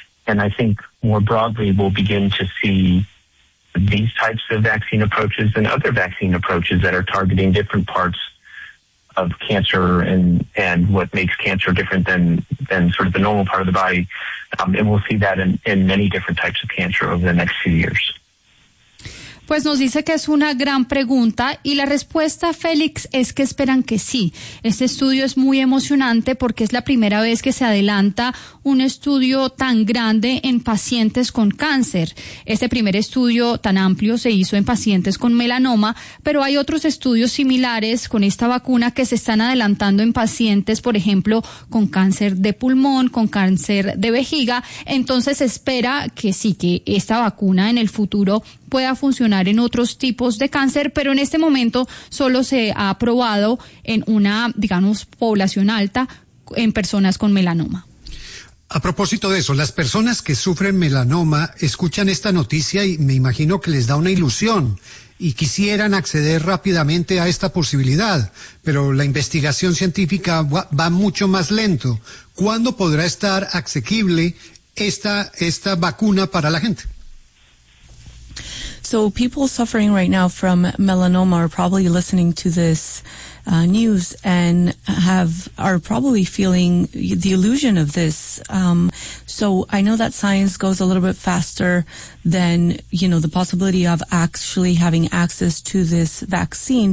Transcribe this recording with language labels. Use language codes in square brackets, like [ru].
[en] And I think more broadly, we'll begin to see these types of vaccine approaches and other vaccine approaches that are targeting different parts of cancer and what makes cancer different than sort of the normal part of the body. And we'll see that in many different types of cancer over the next few years. [es] Pues nos dice que es una gran pregunta y la respuesta, Félix, es que esperan que sí. Este estudio es muy emocionante porque es la primera vez que se adelanta un estudio tan grande en pacientes con cáncer. Este primer estudio tan amplio se hizo en pacientes con melanoma, pero hay otros estudios similares con esta vacuna que se están adelantando en pacientes, por ejemplo, con cáncer de pulmón, con cáncer de vejiga. Entonces espera que sí, que esta vacuna en el futuro pueda funcionar en otros tipos de cáncer, pero en este momento solo se ha probado en una, digamos, población alta en personas con melanoma. A propósito de eso, las personas que sufren melanoma escuchan esta noticia y me imagino que les da una ilusión y quisieran acceder rápidamente a esta posibilidad, pero la investigación científica va mucho más lento. ¿Cuándo podrá estar asequible esta vacuna para la gente? [en] So people suffering right now from melanoma are probably listening to this news and are probably feeling the illusion of this. So I know that science goes a little bit faster than, you know, the possibility of actually having access to this vaccine.